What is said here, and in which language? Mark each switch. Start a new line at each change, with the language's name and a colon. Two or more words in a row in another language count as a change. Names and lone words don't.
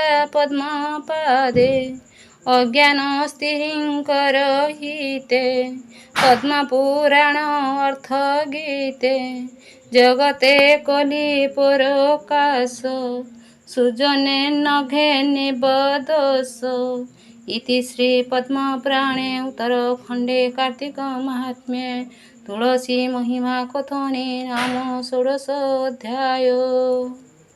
Odia: ପଦ୍ମ ପାଦେ ଅଜ୍ଞାନ ସ୍ତ୍ରୀଙ୍କର ହିତେ ପଦ୍ମ ପୁରାଣ ଅର୍ଥ ଗୀତେ ଜଗତେ କଲି ପରକାଶ ସୁଜନେ ନଘେ ନିବଦୋଷ
Sanskrit: इति श्री पद्म पुराणे उत्तरखंडे कार्तिक महात्म्ये तुलसी महिमा कथने नाम षोडशोऽध्याय।